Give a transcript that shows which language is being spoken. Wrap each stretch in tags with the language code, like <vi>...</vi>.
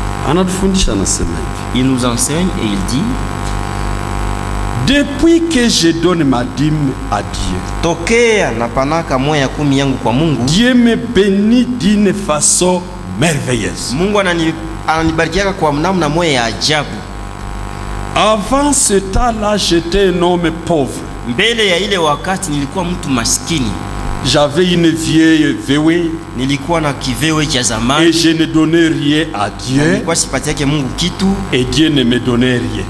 <sw>Anatufundisha, anasema hivi:</sw> <fr>Il nous enseigne et il dit, depuis que je donne ma dîme à Dieu,</fr> <sw>tokea napanaka moya 10 yangu kwa Mungu,</sw> <fr>Dieu me bénit d'une façon merveilleuse.</fr> <sw>Mungu ananibarikiaka kwa namna moya ya ajabu.</sw> <fr>Avant ce temps-là, j'étais un homme pauvre.</fr> <sw>Mbele ya ile wakati nilikuwa mtu maskini,</sw> <fr>J'avais une vieille VW</fr> <sw>nilikuwa na kivewe cha</sw> <fr>et</fr> <sw>zamani,</sw> <fr>je ne donnais rien à Dieu</fr> <sw>nilikuwa sipatiake Mungu kitu</sw> <fr>et Dieu ne me donnait rien.</fr>